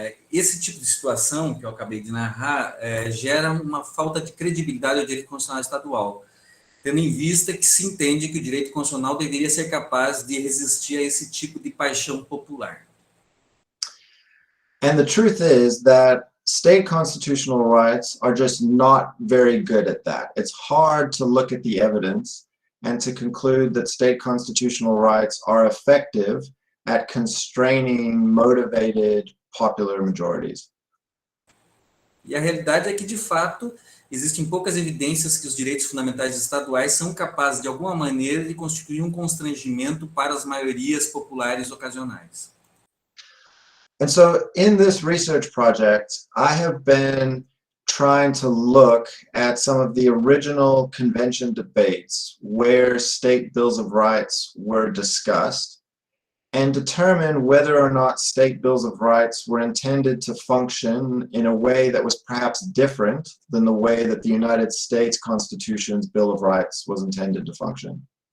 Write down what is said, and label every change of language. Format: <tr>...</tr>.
<pt>Esse tipo de situação que eu acabei de narrar gera uma falta de credibilidade ao direito constitucional estadual, tendo em vista que se entende que o direito constitucional deveria ser capaz de resistir a esse tipo de paixão popular.</pt> <en>And the truth is that state constitutional rights are just not very good at that. It's hard to look at the evidence and to conclude that state constitutional rights are effective at constraining motivated popular majorities.</en> <pt>E a realidade é que, de fato, existem poucas evidências que os direitos fundamentais estaduais são capazes, de alguma maneira, de constituir um constrangimento para as maiorias populares ocasionais.</pt> <en>And so in this research project, I have been trying to look at some of the original convention debates where state bills of rights were discussed and determine whether or not state bills of rights were intended to function in a way that was perhaps different than the way that the United States Constitution's Bill of Rights was intended to function.</en>